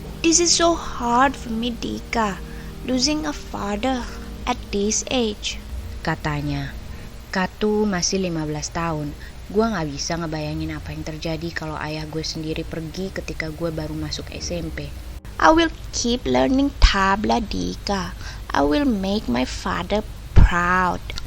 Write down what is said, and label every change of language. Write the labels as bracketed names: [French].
[English] "This is so hard for me, Dika, losing a father at this age," [Indonesian] katanya. Katu masih 15 tahun. Gue gak bisa ngebayangin apa yang terjadi kalau ayah gue sendiri pergi ketika gue baru masuk SMP. [English] "I will keep learning tabla, Dika. I will make my father proud,"